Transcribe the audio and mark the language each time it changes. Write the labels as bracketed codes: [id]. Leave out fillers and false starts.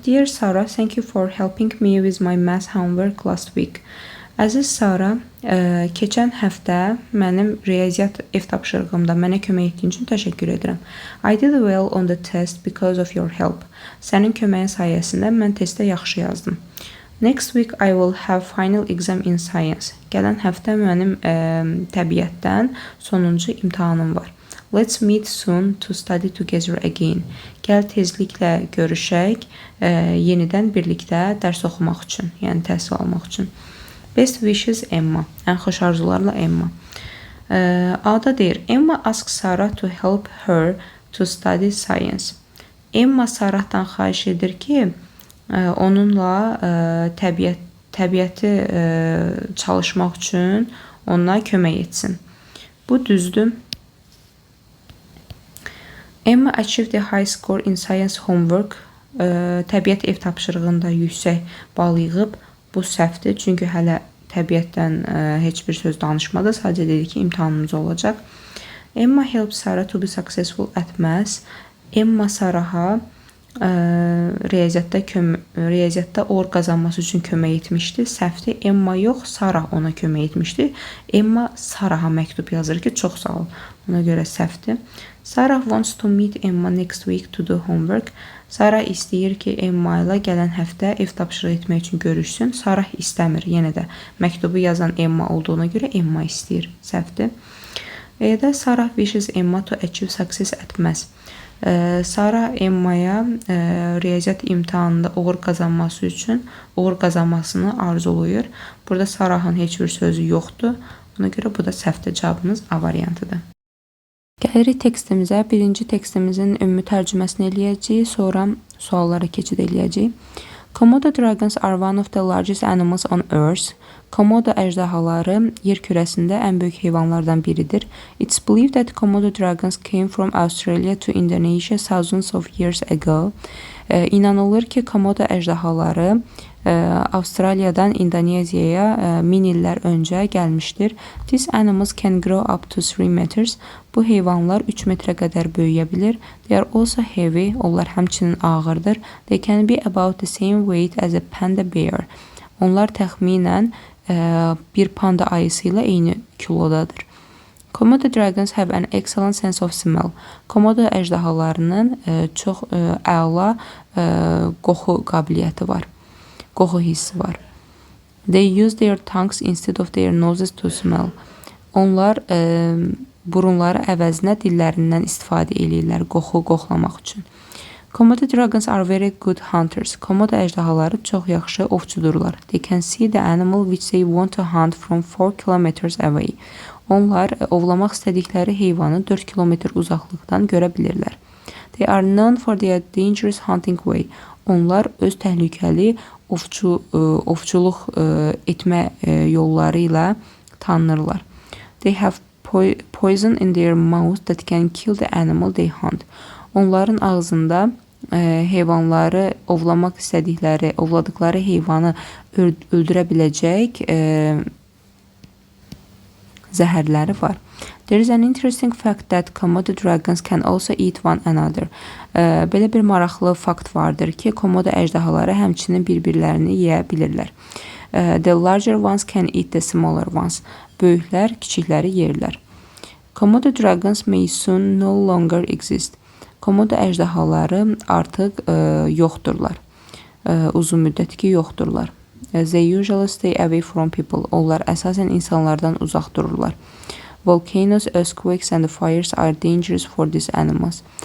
[en] Dear Sarah, thank you for helping me with my math homework last week. [az] Əziz Sara, keçən həftə mənim riyaziyyat ev tapşırığımda mənə kömək etdiyin üçün təşəkkür edirəm. [en] I did well on the test because of your help. [az] Sənin köməyin sayəsində mən testdə yaxşı yazdım. [en] Next week I will have final exam in science. [az] Gələn həftə mənim təbiətdən sonuncu imtahanım var. [en] Let's meet soon to study together again. [az] Gəl tezliklə görüşək, yenidən birlikdə dərs oxumaq üçün, yəni təhsil almaq üçün. [en] Best wishes [az] Emma. Ən xoş arzularla Emma. A-da deyir, [en] Emma asks Sarah to help her to study science. [az] Emma Sarahdan xahiş edir ki, onunla təbiəti çalışmaq üçün ona kömək etsin. Bu düzdür. [en] Emma achieved a high score in science homework. [az] Təbiət ev tapşırığında yüksək bal yığıb. Bu səhvdir, çünki hələ təbiətdən heç bir söz danışmadı. Sadəcə dedi ki, imtahanımız olacaq. [en] Emma helped Sarah to be successful at math. [az] Emma Saraha riyaziyyatda uğur qazanması üçün kömək etmişdi. Səhvdir. Emma yox, Sarah ona kömək etmişdi. Emma Saraha məktub yazır ki, çox sağ ol. Ona görə səhvdir. [en] Sarah wants to meet Emma next week to do homework. [az] Sarah istəyir ki, Emma ilə gələn həftə ev tapşırığı etmək üçün görüşsün. Sarah istəmir. Yenə də məktubu yazan Emma olduğuna görə Emma istəyir. Səhvdir. [en] E-də Sarah wishes Emma to achieve success at math. [az] Sarah Emma'ya riyaziyyat imtahanında uğur qazanmasını arzulayır. Burada Sarahın heç bir sözü yoxdur. Ona görə bu da səhvdir. Cavabımız A variantıdır. Gəlirik tekstimizə. Birinci tekstimizin ümumi tərcüməsini eləyəcəyik. Sonra suallara keçid eləyəcəyik. [en] Komodo dragons are one of the largest animals on earth. [az] Komodo əjdahaları yer kürəsində ən böyük heyvanlardan biridir. [en] It's believed that Komodo dragons came from Australia to Indonesia thousands of years ago. [az] İnanılır ki, Komodo əjdahaları Avustraliyadan İndoneziyaya 1000 illər öncə gəlmişdir. [en] These animals can grow up to 3 meters. [az] Bu heyvanlar 3 metrə qədər böyüyə bilir. [en] They are also heavy. [az] Onlar həmçinin ağırdır. [en] They can be about the same weight as a panda bear. [az] Onlar təxminən bir panda ayısı ilə eyni kilodadır. [en] Komodo dragons have an excellent sense of smell. [az] Komodo əjdahalarının çox əla qoxu qabiliyyəti var. Qoxu hissi var. [en] They use their tongues instead of their noses to smell. [az] Onlar burunları əvəzinə dillərindən istifadə edirlər qoxu qoxlamaq üçün. [en] Komodo dragons are very good hunters. [az] Komodo əjdahaları çox yaxşı ovçudurlar. [en] They can see the animal which they want to hunt from 4 kilometers away. [az] Onlar ovlamaq istədikləri heyvanı 4 kilometr uzaqlıqdan görə bilirlər. [en] They are known for their dangerous hunting way. [az] Onlar öz təhlükəli ovçuluq etmə yolları ilə tanınırlar. [en] They have poison in their mouth that can kill the animal they hunt. [az] Onların ağzında heyvanları ovladıkları heyvanı öldürə biləcək zəhərləri var. [en] There is an interesting fact that Komodo dragons can also eat one another. [az] Belə bir maraqlı fakt vardır ki, Komodo əjdahaları həmçinin bir-birlərini yeyə bilirlər. [en] The larger ones can eat the smaller ones. [az] Böyüklər kiçikləri yerlər. [en] Komodo dragons may soon no longer exist. [az] Komodo əjdahaları artıq yoxdurlar. Uzun müddət ki, yoxdurlar. [en] They usually stay away from people. [az] Onlar əsasən insanlardan uzaq dururlar. [en] Volcanoes, earthquakes and fires are dangerous for these animals.